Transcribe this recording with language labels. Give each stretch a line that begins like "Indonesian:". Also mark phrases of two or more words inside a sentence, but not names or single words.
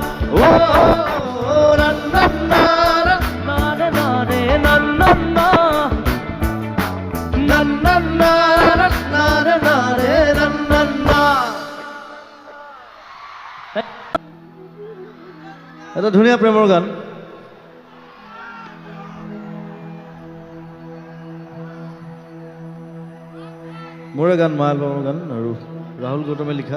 Assamese: ও না না না না না রে না রে না না না না না না না রে না রে না না না। এটা ধুনীয়া প্ৰেমৰ গান। মোৰে গান, মা এলবামৰ গান আৰু ৰাহুল গৌতমে লিখা।